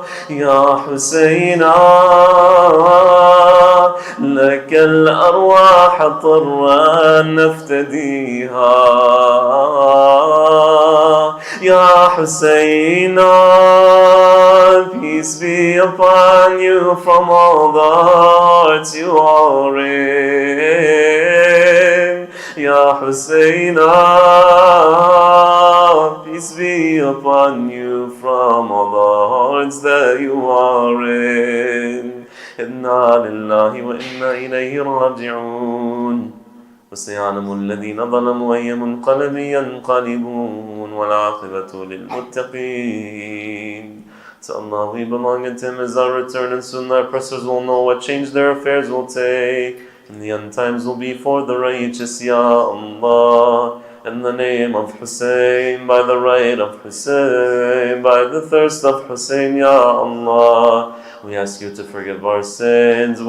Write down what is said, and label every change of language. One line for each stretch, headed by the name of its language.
Arabic: Ya Husseina, لك الأرواح طرا نفتديها. يا حسينا,
English: peace be upon you from all the hearts you are in. Ya Husseina, peace be upon you from all the hearts that you are in.
Arabic: إنا لله وإنا إليه راجعون. وسيعلم الذين ظلموا أي منقلب ينقلبون والعاقبة للمتقين.
English: To Allah we belong, and to Him is our return, and soon our oppressors will know what change their affairs will take, and the end times will be for the righteous. Ya Allah, in the name of Hussein, by the right of Hussein, by the thirst of Hussein, Ya Allah, we ask you to forgive our sins.